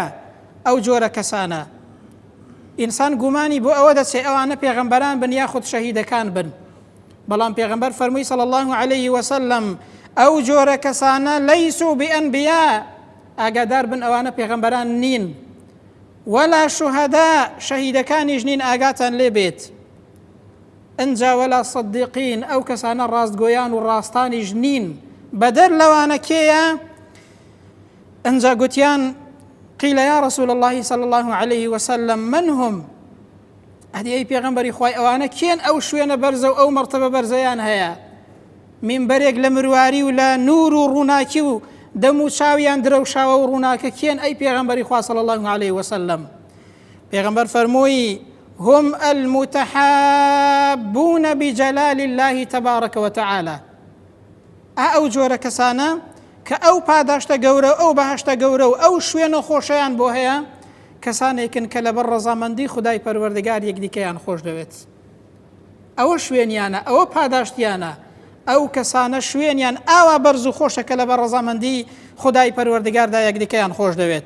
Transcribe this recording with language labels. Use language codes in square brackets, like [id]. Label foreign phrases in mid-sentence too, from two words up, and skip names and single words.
[ckb] ئەو جۆرە کەسانە ئینسان گومانی بۆ ئەوە دەچێت ئەوانە پێغەمبەران بن یاخود شەهیدەکان بن، بەڵام پێغەمبەر فەرمووی [ar] صلی الله عليه وسلم [ckb] ئەو جۆرە کەسانە [ar] لەیسوا بئەنبیا، [ckb] ئاگادار بن ئەوانە پێغەمبەران نین، [ar] وەلا شوهەدا [ckb] شەهیدەکانیش نین، ئاگاتان لێ بێت. ئەنجا [ar] وەلا صدیقین، [ckb] ئەو کەسانە ڕاستگۆیان و ڕاستانیش نین. بەدەر لەوانە کێیە؟ ئەنجا گوتیان [ar] قیل یا رسول الله صلى الله عليه وسلم من هم؟ [ckb] ئەدی ئەی پێغەمبەری خوای ئەوانە کێن ئەو شوێنە بەرزە و ئەو مەرتەبە بەرزەیان هەیە؟ مینبەرێک لە مرواری و لە نور و ڕووناکی و دەم و چاویان درەوشاوە و ڕووناکە کێن ئەی پێغەمبەری خوا [ar] صلی الله عليه وسلم؟ [ckb] پێغەمبەر فەرمووی [ar] هم المتحابون بجلال الله تبارك وتعالى، [ckb] ئەو جۆرە کەسانە کە ئەو پاداشتە گەورە ئەو بەهەشتە گەورە و ئەو شوێنە خۆشەیان بۆ هەیە، کەسانێکن کە لەبەر ڕەزامەندی خودای پەروەردگار یەکدیکەیان خۆش دەوێت. ئەوە شوێنیانە، ئەوە پاداشتیانە، ئەو کەسانە شوێنیان ئاوا بەرز و خۆشە کە لەبەر ڕەزامەندی خودای پەروەردگاردا یەکدیکەیان خۆش دەوێت.